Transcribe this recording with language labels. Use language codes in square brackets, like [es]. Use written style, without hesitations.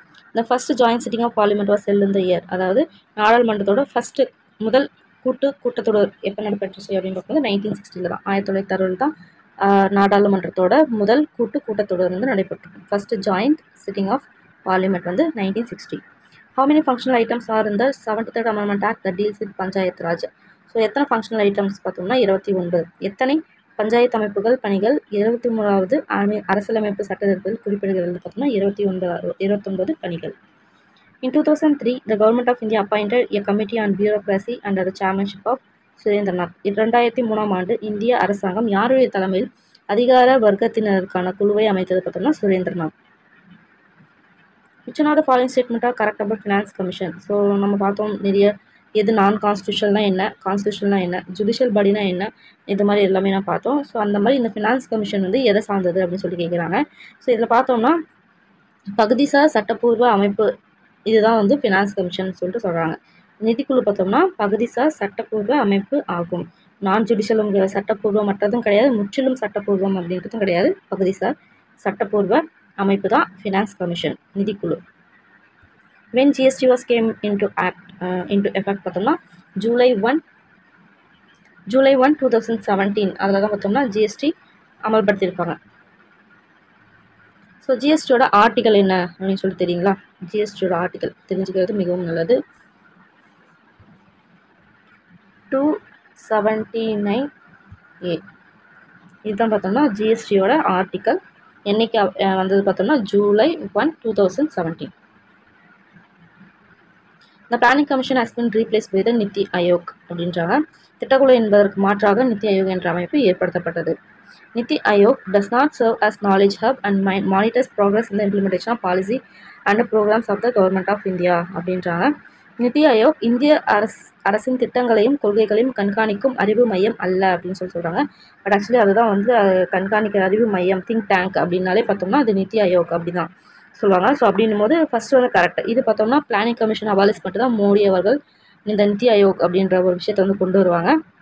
[en] இந்த first joint sitting of parliament was held in the year. [ta] அதாவது நாடாளுமன்றத்தோட முதல் கூட்டத்தொடர் எப்போ நடைபெற்றுச்சு அப்படின்னு பார்க்கும்போது 1960 தான். 1960 தான் நாடாளுமன்றத்தோட முதல் கூட்டத்தொடர் வந்து நடைபெற்றிருக்கும். [en] First joint sitting of parliament வந்து 1960. How many functional items are in the 73rd Amendment Act that deals with panchayat raj? [ta] So எத்தனை ஃபங்க்ஷனல் ஐட்டம்ஸ் பார்த்தோம்னா 29. எத்தனை பஞ்சாயத்து அமைப்புகள் பணிகள் 23வது அரசியலமைப்பு சட்டத்திட்டத்தில் குறிப்பிடுகிறது பார்த்தோம்னா 29 பணிகள். [en] In 2003, the Government of India appointed a committee on bureaucracy under the chairmanship of Surendranath. [ta] 2003ஆம் ஆண்டு இந்திய அரசாங்கம் யாருடைய தலைமையில் அதிகார வர்க்கத்தினருக்கான குழுவை அமைத்தது பார்த்தோம்னா Surendranath. [en] Which one of the following statement are correct about finance commission? [ta] So நம்ம பார்த்தோம் நிறைய எது நான் கான்ஸ்டியூஷன்னா என்ன, கான்ஸ்டியூஷன்னா என்ன, ஜுடிஷியல் பாடினா என்ன, இது மாதிரி எல்லாமே நான் பார்த்தோம். ஸோ அந்த மாதிரி இந்த ஃபினான்ஸ் கமிஷன் வந்து எதை சார்ந்தது அப்படின்னு சொல்லி கேட்குறாங்க. ஸோ இதில் பார்த்தோம்னா பகுதிசார் சட்டப்பூர்வ அமைப்பு இதுதான் வந்து ஃபினான்ஸ் கமிஷன் சொல்லிட்டு சொல்கிறாங்க. நிதிக்குழு பார்த்தோம்னா பகுதிசார் சட்டப்பூர்வ அமைப்பு ஆகும். நான் ஜுடிஷியலும் சட்டப்பூர்வமற்றதும் கிடையாது, முற்றிலும் சட்டப்பூர்வம் அப்படின்றதும் கிடையாது. பகுதிசார் சட்டப்பூர்வ அமைப்பு தான் finance commission நிதிக்குழு. [en] when GST was came into effect [ta] பார்த்தோம்னா July 1, 2017 அதில் தான் பார்த்தோம்னா ஜிஎஸ்டி அமல்படுத்தியிருப்பாங்க. ஸோ ஜிஎஸ்டியோட ஆர்டிகல் என்ன அப்படின்னு சொல்லி தெரியுங்களா? ஜிஎஸ்டியோட ஆர்டிகல் தெரிஞ்சுக்கிறது மிகவும் நல்லது. 279A இதுதான் பார்த்தோம்னா ஜிஎஸ்டியோட ஆர்டிகல். என்னைக்கு வந்தது பார்த்தோம்னா July 1, 2017. [en] The Planning Commission has been replaced by the NITI Aayog [ta] அப்படின்றாங்க. திட்டக்குழு என்பதற்கு மாற்றாக நித்தி ஆயோக் என்ற அமைப்பு ஏற்படுத்தப்பட்டது. [en] NITI Aayog does not serve as knowledge hub and monitors progress in the implementation of policy and programs of the government of India [ta] அப்படின்றாங்க. நித்தி ஆயோக் இந்திய அரசின் திட்டங்களையும் கொள்கைகளையும் கண்காணிக்கும் அறிவு மையம் அல்ல அப்படின்னு சொல்கிறாங்க. பட் ஆக்சுவலி அதுதான் வந்து கண்காணிக்கிற அறிவு மையம், திங்க் டேங்க் அப்படின்னாலே பார்த்தோம்னா அது நித்தி ஆயோக் அப்படிதான் சொல்லுவாங்க. ஸோ அப்படின்னும் போது ஃபர்ஸ்ட் வந்து கரெக்ட். இது பார்த்தோம்னா பிளானிங் கமிஷன் அபாலிஷ் பண்ணிட்டு தான் மோடி அவர்கள் இந்த நித்தி ஆயோக் அப்படின்ற ஒரு விஷயத்தை வந்து கொண்டு வருவாங்க.